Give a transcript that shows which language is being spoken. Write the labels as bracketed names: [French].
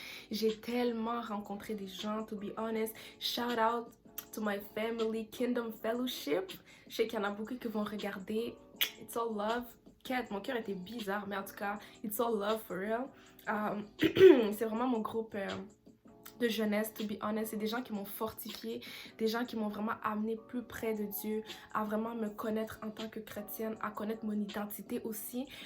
[French] J'ai tellement rencontré des gens, [English] to be honest. Shout out to my family, Kingdom Fellowship. [French] Je sais qu'il y en a beaucoup qui vont regarder. [English] It's all love. [French] Quête, mon cœur était bizarre, mais en tout cas, [English] it's all love for real. [French] C'est vraiment mon groupe de jeunesse, [English] to be honest. [French] C'est des gens qui m'ont fortifié, des gens qui m'ont vraiment amené plus près de Dieu, à vraiment me connaître en tant que chrétienne, à connaître mon identité aussi.